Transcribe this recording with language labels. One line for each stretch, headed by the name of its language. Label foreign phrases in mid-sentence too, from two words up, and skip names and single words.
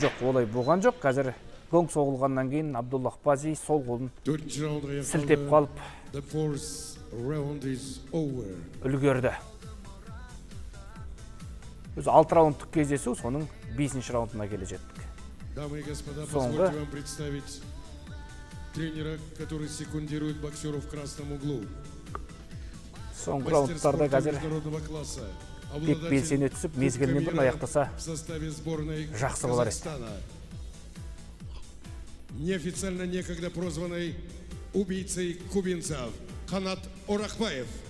Kazakh: Жоқ, олай болған жоқ. Қазір гонг соғылғаннан кейін Абдуллах Бази сол қолын сілтеп қалып үлгерді. Өзі 6 раундтық кездесу, соның 5-ші раундына келе жеттік.
Russian: Дамы и господа, позвольте вам представить тренера, который секундирует боксеру в красном углу.
Kazakh: Соңғы раундтарда қазір Бек белсене түсіп, мезгілінен бұрын аяқтаса жақсы болар еді.
Russian: Неофициально некогда прозванный убийцей кубинцев Қанат Орақбаев.